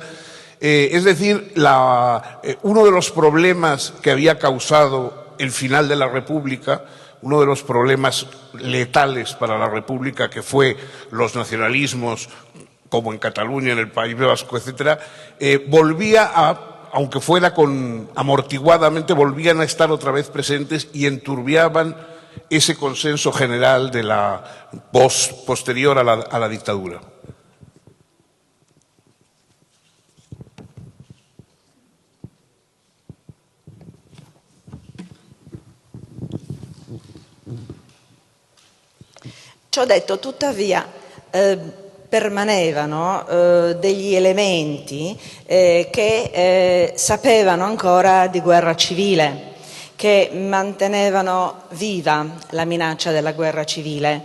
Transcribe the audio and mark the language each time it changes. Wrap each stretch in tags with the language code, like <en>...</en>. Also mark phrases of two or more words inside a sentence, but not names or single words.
<es>Es decir, uno de los problemas que había causado el final de la República, uno de los problemas letales para la República, que fue los nacionalismos, como en Cataluña, en el País Vasco, etcétera, volvía aunque fuera amortiguadamente, volvían a estar otra vez presentes y enturbiaban ese consenso general de la posterior a la dictadura.</es> <it>Ciò detto, tuttavia, permanevano degli elementi che sapevano ancora di guerra civile, che mantenevano viva la minaccia della guerra civile.</it>